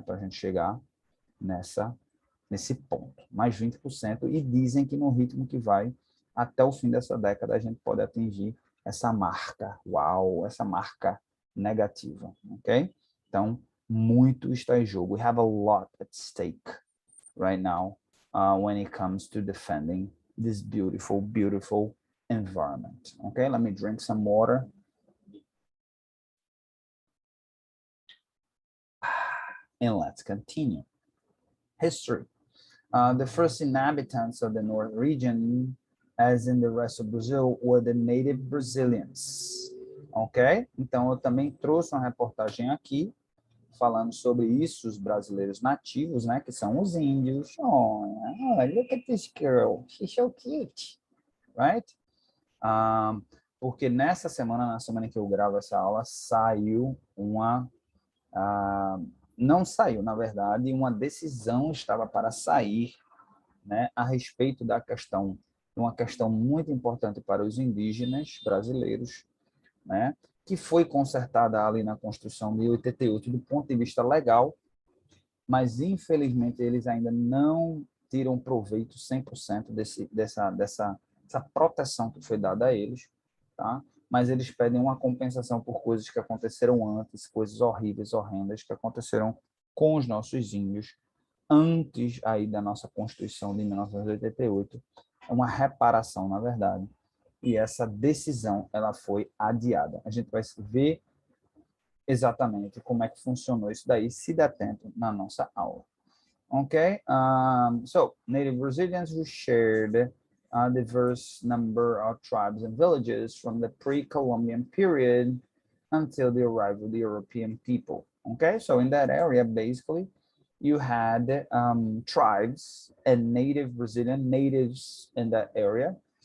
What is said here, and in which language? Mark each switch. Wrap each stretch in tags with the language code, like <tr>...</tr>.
<pt>Para a gente chegar nesse ponto, mais 20%, e dizem que no ritmo que vai, até o fim dessa década, a gente pode atingir essa marca, uau, essa marca negativa, ok? Então, muito está em jogo.</pt> <en>We have a lot at stake right now when it comes to defending this beautiful, beautiful environment. Okay, let me drink some water. And let's continue. History. The first inhabitants of the North region, as in the rest of Brazil, were the native Brazilians. Ok?</en> <pt>Então, eu também trouxe uma reportagem aqui, falando sobre isso, os brasileiros nativos, né? Que são os índios.</pt> <en>Oh, look at this girl. She's so cute. Right?</en> <pt>porque nessa semana, na semana que eu gravo essa aula, saiu uma... não saiu, na verdade, uma decisão estava para sair, né, a respeito da questão, uma questão muito importante para os indígenas brasileiros, né, que foi consertada ali na Constituição de 88 do ponto de vista legal, mas infelizmente eles ainda não tiram proveito 100% dessa proteção que foi dada a eles, tá? Mas eles pedem uma compensação por coisas que aconteceram antes, coisas horríveis, horrendas que aconteceram com os nossos índios antes aí da nossa Constituição de 1988, é uma reparação, na verdade. E essa decisão, ela foi adiada. A gente vai ver exatamente como é que funcionou isso daí, se der tempo, na nossa aula.</pt> <en>Okay, so native Brazilians who shared a diverse number of tribes and villages from the pre-Columbian period until the arrival of the European people. Okay, so in that area, basically, you had tribes and native Brazilian natives in that area.</en>